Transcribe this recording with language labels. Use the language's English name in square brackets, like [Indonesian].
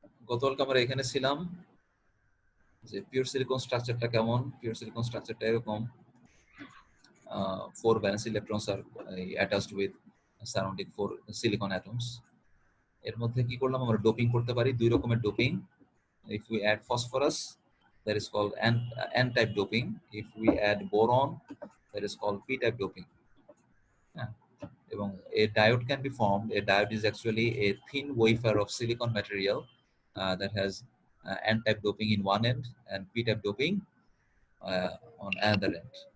[Bangla] গতকালকে আমরা এখানে ছিলাম যে পিওর সিলিকন স্ট্রাকচারটা কেমন। পিওর সিলিকন স্ট্রাকচারটা এরকম, [English] 4 valence electrons are attached with surrounding 4 silicon atoms. [Bangla] এর মধ্যে কি করলাম, আমরা ডোপিং করতে পারি, দুই রকমের doping. [English] if we add phosphorus that is called n type doping, if we add boron that is called p type doping. [Bangla] হ্যাঁ, এবং [English] a diode can be formed. A diode is actually a thin wafer of silicon material that has n type doping in one end and p type doping on another end.